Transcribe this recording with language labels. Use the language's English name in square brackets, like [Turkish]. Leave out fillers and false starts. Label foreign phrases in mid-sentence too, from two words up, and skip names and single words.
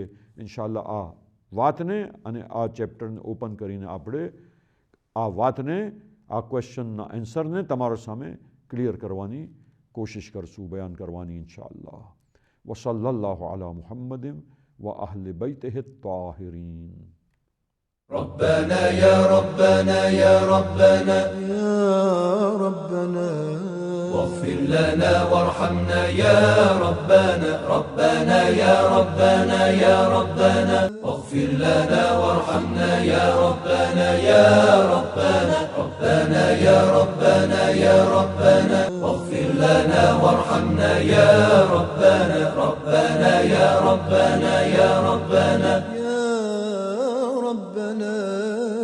[Gujarati] ઇન્શાલ્લાહ આ વાતને અને આ ચેપ્ટરને ઓપન કરીને આપણે આ વાતને, આ ક્વેશ્ચનના આન્સરને તમારા સામે ક્લિયર કરવાની કોશિશ કરશું, બયાન કરવાની ઇન્શાઅલ્લાહ. [Arabic] وصلى الله على محمد و أهل بيته الطاهرين. ربنا يا ربنا يا ربنا يا ربنا واغفر لنا وارحمنا يا ربنا، ربنا يا ربنا يا ربنا، واغفر لنا وارحمنا يا ربنا يا ربنا، ربنا يا ربنا يا ربنا، واغفر لنا وارحمنا يا ربنا، ربنا يا ربنا يا ربنا يا ربنا.